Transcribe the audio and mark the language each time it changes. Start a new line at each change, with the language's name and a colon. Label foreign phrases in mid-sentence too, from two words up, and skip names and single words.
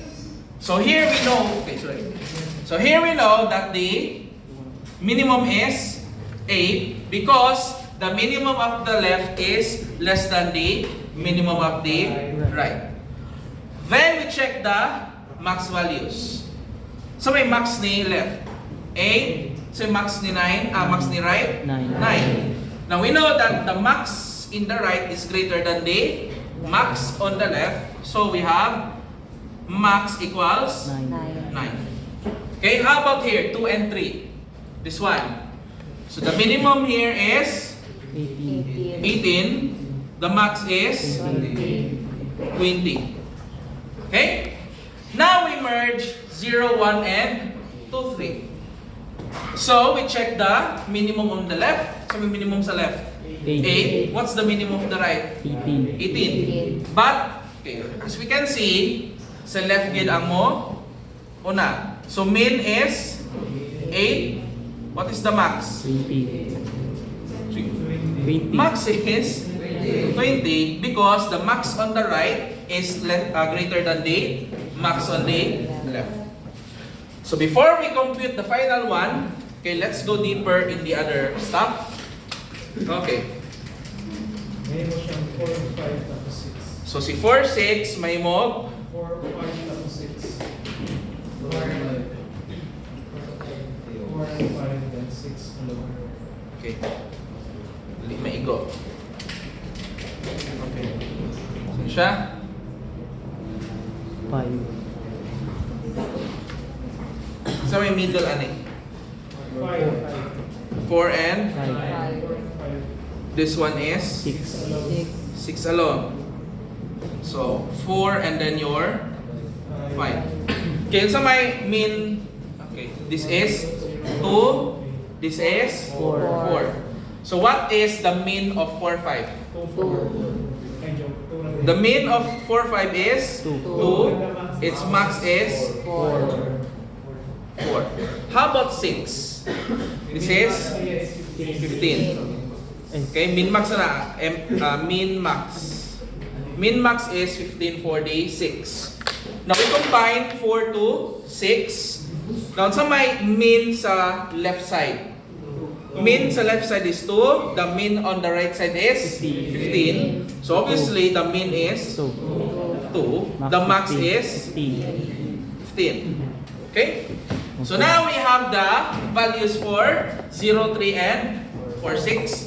English: So, here we know, okay, sorry. So, here we know that the minimum is 8 because the minimum of the left is less than the minimum of the right. Then, we check the max values.
Cebuano: So, may max ni left 8.
English: So,
Cebuano: max ni 9, max ni right 9.
English: Now, we know that the max in the right is greater than the max on the left. So, we have max equals 9. Okay, how about here? 2 and 3. This one. So, the minimum here is 18. The max is 20. Okay? Now, we merge 0, 1, and 2, 3. So, we check the minimum on the left.
Cebuano: So, may minimum sa left. 8.
English: What's the minimum of the right? 18. But, okay, as we can see,
Cebuano: sa left gid ang mo una.
English: So, min is 8. What is the max? 20. 20. 20. Max is 20 because the max on the right is greater than the max on the left. So before we compute the final one, okay, let's go deeper in the other stuff. Okay.
Cebuano: May mo siyang 4, 5, tapos 6. So si 4, 6, may mo
English: 4, 5, tapos 6. 4, 5, then 6. okay. Maigo. Okay. So siya 5.
Cebuano: sa may middle ani.
English: 5, 4 and 5. this one is 6. 6 alone. So 4 and then your 5. Okay,
Cebuano: sa may
English: mean, okay, this is 2, this is 4. So what is the mean of 4, 5? 2, 4. The mean of 4, 5 is 2. 2. Its max is 4. How about 6? This is 15. Okay, min max na min max. Min max is 15 for the 6. Now we combine 4 to 6.
Cebuano: Now sa may min sa left side.
English: Min sa left side is 2. The min on the right side is 15. So obviously the min is 2. The max is 15. Okay? So now we have the values for 0, 3, and 4, 6.